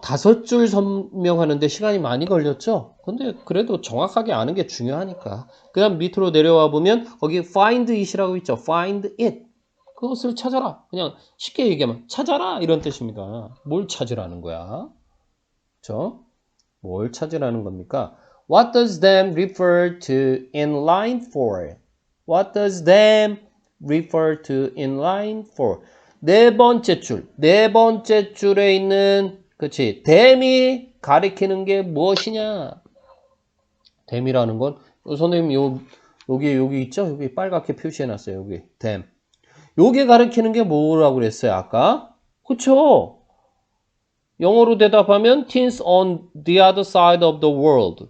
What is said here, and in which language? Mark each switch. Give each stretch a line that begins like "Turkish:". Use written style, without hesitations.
Korean: 5줄 설명하는데 시간이 많이 걸렸죠? 근데 그래도 정확하게 아는 게 중요하니까. 그 다음 밑으로 내려와 보면 거기 find it이라고 있죠.
English: find it.
Korean: 그것을 찾아라. 그냥 쉽게 얘기하면 찾아라 이런 뜻입니다. 뭘 찾으라는 거야? 그쵸? 뭘 찾으라는 겁니까?
English: What does them refer to in line 4? What does them refer to in line 4?
Korean: 네 번째 줄에 있는 그치 them이 가리키는 게 무엇이냐? them이라는 건 선생님 여기 있죠? 여기 빨갛게 표시해 놨어요. 여기 them. 요게 가리키는 게 뭐라고 그랬어요? 아까? 그쵸? 영어로 대답하면
English: teens on the other side of the world.